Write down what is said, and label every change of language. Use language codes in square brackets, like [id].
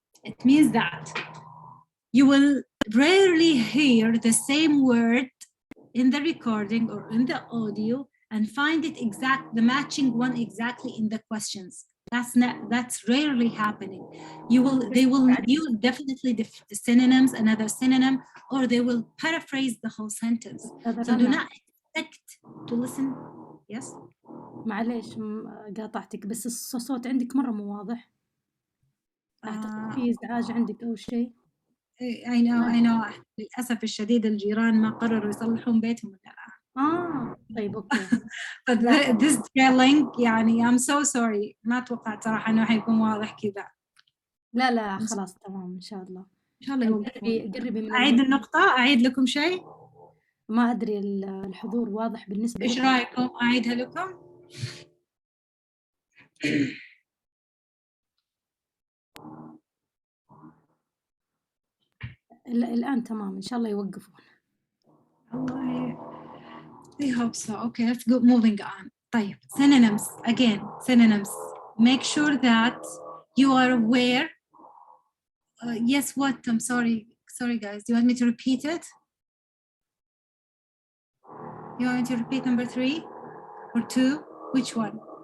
[en] It means that you will rarely hear the same word in the recording or in the audio and find it the matching one exactly in the questions. That's rarely happening. They will use definitely the synonyms, another synonym, or they will paraphrase the whole sentence. So do not expect to listen. Yes. [ar] معليش قاطعتك بس الصوت عندك مرة مو واضح. أعتقد في إزعاج عندك أو شيء. [en] I know. [ar] للأسف الشديد الجيران ما قرروا يصلحون بيتهم ولا لا. طيب اوكي. [en] But this drilling [ar] يعني [en] I'm so sorry [ar] ما توقعت صراحة انه حيكون واضح كذا. لا خلاص تمام ان شاء الله. ان شاء الله قربي من اعيد النقطة، اعيد لكم شيء. ما أدري الحضور واضح بالنسبة إيش لكم؟ رأيكم أعيدها لكم؟ الآن تمام، إن شاء الله يوقفون. [en] I hope so. Okay, let's go moving on. طيب, synonyms again. Synonyms. Make sure that you are aware. Yes, what? I'm sorry. Sorry, guys. Do you want me to repeat it? You want me to repeat number 3 or 2? Which one?